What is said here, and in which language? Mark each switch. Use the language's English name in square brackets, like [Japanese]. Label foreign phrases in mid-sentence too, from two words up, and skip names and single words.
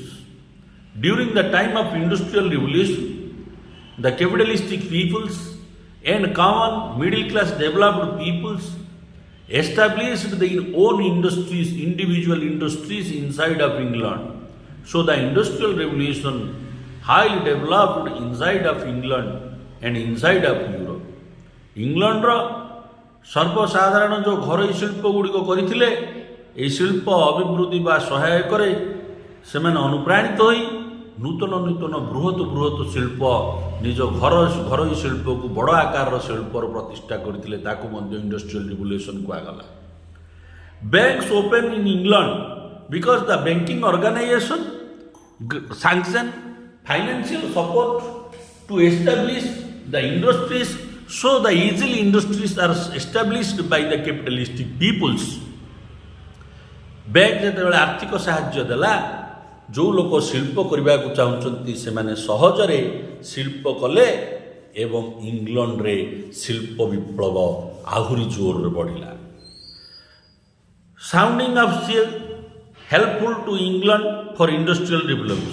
[English] During the time of industrial revolution, the capitalistic peoples and common middle class developed peoples established their own industries, individual industries inside of England. So the industrial revolution highly developed inside of England and inside of Europe. [Odia] England ସର୍ବସାଧାରଣ ଯେଉଁ ଘରୋଇ ଶିଳ୍ପ ଗୁଡ଼ିକ କରିଥିଲେ, ଏହି ଶିଳ୍ପ ଅଭିବୃଦ୍ଧି ବା ସହାୟକରେ ସେମାନେ ଅନୁପ୍ରାଣିତ ହୋଇ ନୂତନ ନୂତନ ବୃହତ ବୃହତ ଶିଳ୍ପ ନିଜ ଘରୋଇ ଶିଳ୍ପକୁ ବଡ଼ ଆକାରର ଶିଳ୍ପର ପ୍ରତିଷ୍ଠା କରିଥିଲେ। ତାକୁ ମଧ୍ୟ [English] industrial revolution [Odia] କୁହାଗଲା। [English] Banks open in England because the banking organisation sanction financial support to establish the industries, so the easily industries are established by the capitalistic peoples. [Odia] ବ୍ୟାଙ୍କ ଯେତେବେଳେ ଆର୍ଥିକ ସାହାଯ୍ୟ ଦେଲା, ଯେଉଁ ଲୋକ ଶିଳ୍ପ କରିବାକୁ ଚାହୁଁଛନ୍ତି ସେମାନେ ସହଜରେ ଶିଳ୍ପ କଲେ ଏବଂ ଇଂଲଣ୍ଡରେ ଶିଳ୍ପ ବିପ୍ଳବ ଆହୁରି ଜୋରରେ ବଢ଼ିଲା। [English] Sounding of sea helpful to England for industrial development.